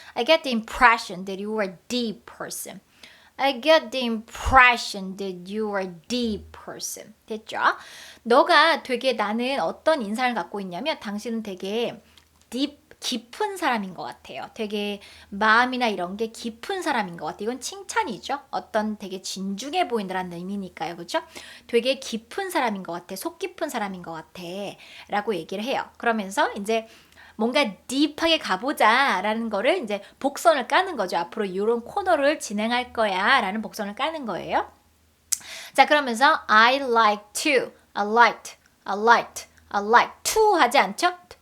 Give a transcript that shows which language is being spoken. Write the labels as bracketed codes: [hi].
[en] I get the impression that you are a deep person. I get the impression that you are a deep person. [ko] 됐죠? 너가 되게 나는 어떤 인상을 갖고 있냐면 당신은 되게 deep 깊은 사람인 것 같아요. 되게 마음이나 이런 게 깊은 사람인 것 같아요. 이건 칭찬이죠. 어떤 되게 진중해 보인다는 의미니까요. 그렇죠? 되게 깊은 사람인 것 같아. 속 깊은 사람인 것 같아. 라고 얘기를 해요. 그러면서 이제 뭔가 딥하게 가보자 라는 거를 이제 복선을 까는 거죠. 앞으로 이런 코너를 진행할 거야 라는 복선을 까는 거예요. 자, 그러면서 [en] I like to, I liked, I liked, I like to [ko] 하지 않죠?